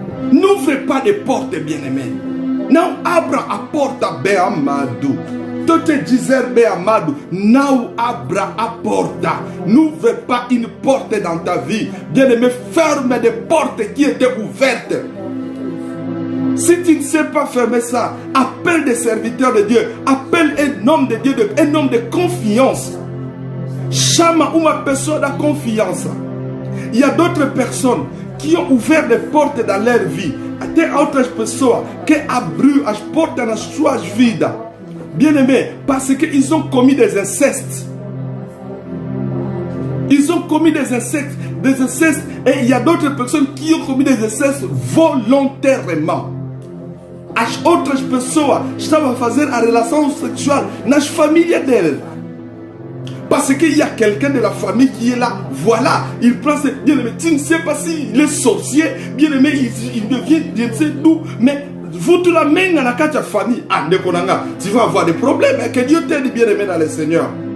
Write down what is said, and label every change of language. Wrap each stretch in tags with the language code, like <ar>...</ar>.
<fr>N'ouvrez pas de portes, bien-aimés.</fr> <pt>Não abra a porta, bem amado. Tu te dizer, bem amado, não abra a porta.</pt> <fr>N'ouvre pas une porte dans ta vie. Bien-aimé, ferme des portes qui étaient ouvertes. Si tu ne sais pas fermer ça, appelle des serviteurs de Dieu. Appelle un homme de Dieu, un homme de confiance.</fr> <pt>Chama uma pessoa da confiance.</pt> <fr>Il y a d'autres personnes qui ont ouvert des portes dans leur vie.</fr> <pt>Tem outras pessoas que abriram as portas nas suas vidas.</pt> <fr>Bien-aimés, parce qu'ils ont commis des incestes. Ils ont commis des incestes, et il y a d'autres personnes qui ont commis des incestes volontairement.</fr> <pt>As outras pessoas estavam a fazer a relação sexual nas famílias deles.</pt> <fr>Parce qu'il y a quelqu'un de la famille qui est là. Voilà, il prend ses... Bien-aimé, tu ne sais pas s'il est sorcier. Bien-aimé, il devient, je ne sais d'où. Mais vous te l'amènes dans la famille. Ah, tu vas avoir des problèmes. Que Dieu t'aide, bien-aimé, dans le Seigneur.</fr>